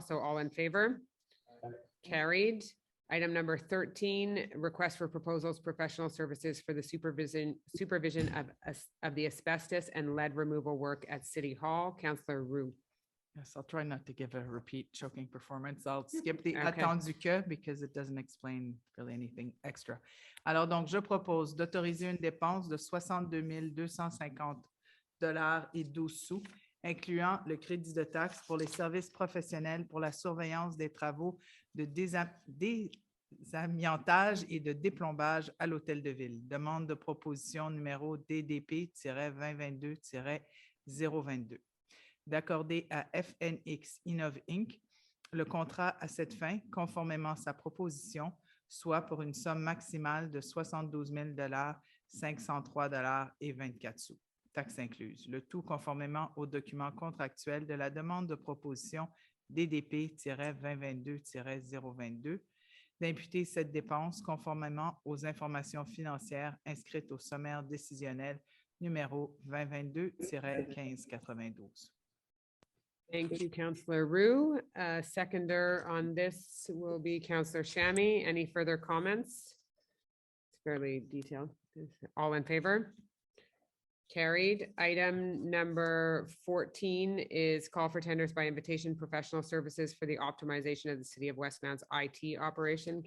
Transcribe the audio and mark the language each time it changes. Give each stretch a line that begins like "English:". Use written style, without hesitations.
English: So all in favor? Carried. Item number 13, request for proposals, professional services for the supervision of the asbestos and lead removal work at City Hall. Councillor Roux. Yes, I'll try not to give a repeat choking performance. I'll skip the Okay.
French: attendu que
English: because it doesn't explain really anything extra.
French: Alors, donc, je propose d'autoriser une dépense de 62 250 et 12 sous, incluant le crédit de taxe pour les services professionnels pour la surveillance des travaux de désamiantage et de déplombage à l'hôtel de ville. Demande de proposition numéro DDP-2022-022. D'accorder à FNX Innov Inc. le contrat à cette fin, conformément à sa proposition, soit pour une somme maximale de 72 503 et 24 sous, taxes incluses. Le tout conformément au document contractuel de la demande de proposition DDP-2022-022, d'imputer cette dépense conformément aux informations financières inscrites au sommaire décisionnel numéro 2022-1592.
English: Thank you, Councillor Roux. Seconder on this will be Councillor Shammy. Any further comments? It's fairly detailed. All in favor? Carried. Item number 14 is call for tenders by invitation professional services for the optimization of the City of Westmount's IT operation.